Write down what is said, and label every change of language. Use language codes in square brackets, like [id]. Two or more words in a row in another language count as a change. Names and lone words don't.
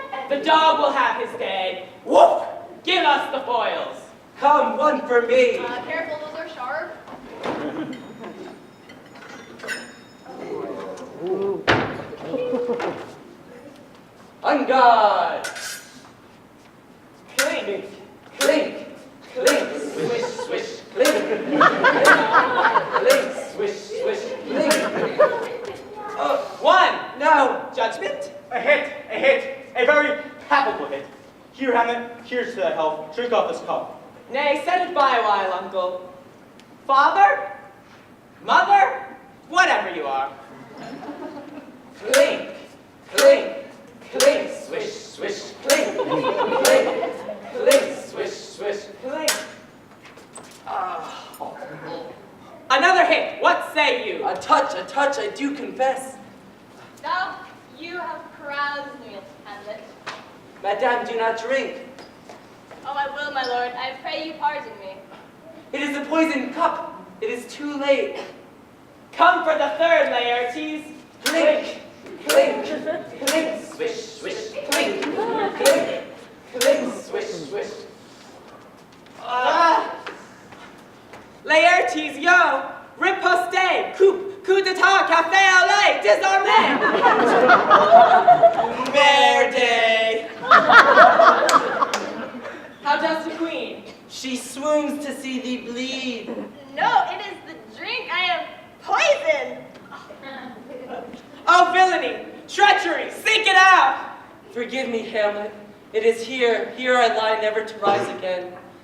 [en] The dog will have his day. Woof! Give us the foils. Come, one for me. Careful, those are sharp. On guard! Clink, clink, clink, swish, swish, clink. Clink, swish, swish, clink. One. No. Judgment. A hit, a very palpable hit. Here, Hamlet, here's to thy health. Drink off this cup. Nay, set it by a while, uncle. Father? Mother? Whatever you are. Clink, clink, clink, swish, swish, clink. Clink, clink, swish, swish, clink. Another hit. What say you? A touch, I do confess. Thou, you have caroused me, Hamlet. Madame, do not drink. Oh, I will, my lord. I pray you pardon me. It is a poisoned cup. It is too late. Come for the third, Laertes. Clink, clink, clink, swish, swish, clink. Clink, clink, swish, swish. Laertes, yo! [fr] Riposte! Coup d'etat! Café au lait! Désormais! Merde! [en] How does the queen? She swoons to see thee bleed. No, it is the drink. I am poisoned. Oh, villainy! Treachery! Seek it out! Forgive me, Hamlet. It is here I lie never to rise again.